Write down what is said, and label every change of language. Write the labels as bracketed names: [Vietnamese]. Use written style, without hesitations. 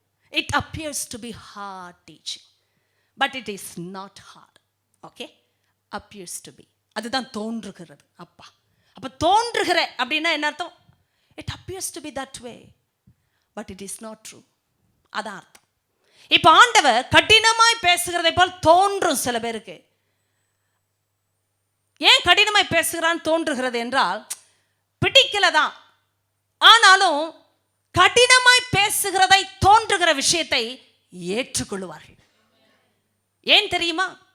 [English] It appears to be hard teaching, but it is not hard. Okay? Appears to be. [Tamil] அதுதான் தோன்றுகிறது. அப்ப தோன்றுகிற அப்படின்னா என்ன அர்த்தம்? [English] It appears to be that way, but it is not true. [Tamil] அதான் அர்த்தம். இப்ப ஆண்டவர் கடினமாய் பேசுகிறதை போல் தோன்றும் சில பேருக்கு. ஏன் கடினமாய் பேசுகிறான்னு தோன்றுகிறது என்றால் பிடிக்கலதான். ஆனாலும் கடினமாய் பேசுகிறதை தோன்றுகிற விஷயத்தை ஏற்றுக்கொள்வார்கள். ஏன் தெரியுமா?